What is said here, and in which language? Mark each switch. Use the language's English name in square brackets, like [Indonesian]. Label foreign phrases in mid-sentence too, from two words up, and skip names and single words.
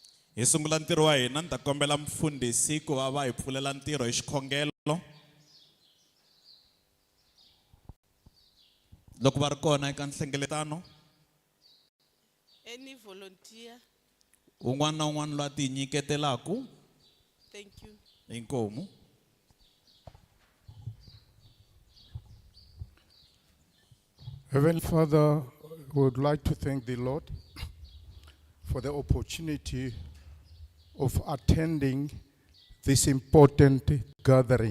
[Tsonga] Hi sungula ntirho wa hina, ni ta kombela mfundhisi ku va hi pfulela ntirho hi xikhongelo. Loko va ri kona eka nhlengeletano, [English] Any volunteer? [Tsonga] un'wana na un'wana loyi a ti nyiketelaku. [English] Thank you. [Tsonga] Inkomu. [English] Heavenly Father, we would like to thank the Lord for the opportunity of attending this important gathering.